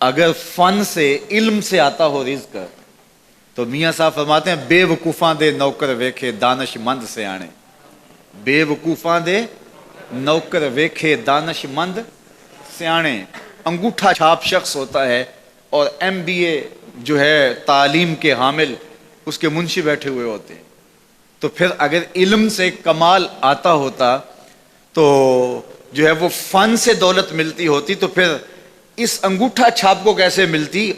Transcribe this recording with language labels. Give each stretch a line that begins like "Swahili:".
Urdu: اگر فن سے علم سے آتا ہو رزق تو میاں صاحب فرماتے ہیں
Punjabi: بے وقوفاں دے نوکر ویکھے دانش مند سے آنے. بے وقوفاں دے نوکر ویکھے دانش مند سیانے.
Urdu: انگوٹھا چھاپ شخص ہوتا ہے اور ایم بی اے جو ہے تعلیم کے حامل اس کے منشی بیٹھے ہوئے ہوتے ہیں. تو پھر اگر علم سے کمال آتا ہوتا تو جو ہے وہ فن سے دولت ملتی ہوتی تو پھر اس انگوٹھا چھاپ کو کیسے ملتی.